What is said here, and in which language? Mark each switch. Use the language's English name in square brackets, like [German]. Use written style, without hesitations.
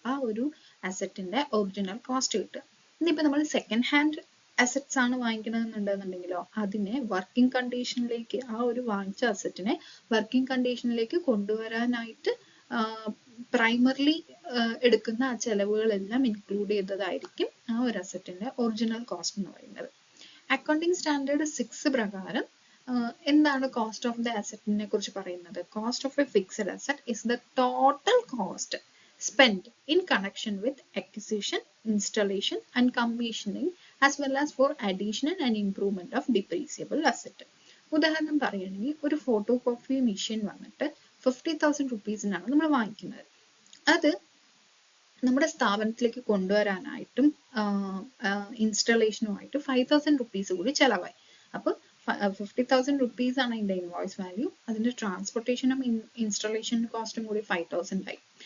[Malayalam] ആ ഒരു അസറ്റിന്റെ original cost കിട്ടുക. ഇനിയിപ്പോൾ നമ്മൾ സെക്കൻഡ് ഹാൻഡ് അസറ്റ്സ് ആണ് വാങ്ങിക്കണമെന്നുണ്ടെന്നുണ്ടെങ്കിലോ അതിനെ വർക്കിംഗ് കണ്ടീഷനിലേക്ക്, ആ ഒരു വാങ്ങിച്ച അസറ്റിനെ വർക്കിംഗ് കണ്ടീഷനിലേക്ക് കൊണ്ടുവരാനായിട്ട് പ്രൈമറിലി എടുക്കുന്ന ആ ചെലവുകളെല്ലാം ഇൻക്ലൂഡ് ചെയ്തതായിരിക്കും ആ ഒരു അസറ്റിന്റെ ഒറിജിനൽ കോസ്റ്റ് എന്ന് പറയുന്നത്. അക്കൗണ്ടിങ് സ്റ്റാൻഡേർഡ് 6 പ്രകാരം എന്താണ് കോസ്റ്റ് ഓഫ് ദ അസറ്റിനെ കുറിച്ച് പറയുന്നത്? [English] Cost of a fixed asset is the total cost spent in connection with acquisition, installation and commissioning as well as for addition and improvement of depreciable asset. [Malayalam] ഉദാഹരണം പറയുകയാണെങ്കിൽ ഒരു photo copy machine വന്നിട്ട് 50,000 റുപ്പീസിനാണ് നമ്മൾ വാങ്ങിക്കുന്നത്. അത് നമ്മുടെ സ്ഥാപനത്തിലേക്ക് കൊണ്ടുവരാനായിട്ടും ഇൻസ്റ്റലേഷനുമായിട്ട് 5,000 റുപ്പീസ് കൂടി ചെലവായി. അപ്പോൾ 50,000 റുപ്പീസ് ആണ് അതിന്റെ ഇൻവോയ്സ് വാല്യൂ. അതിന്റെ ട്രാൻസ്പോർട്ടേഷനും ഇൻസ്റ്റലേഷൻ കോസ്റ്റും കൂടി 5,000 ആയി.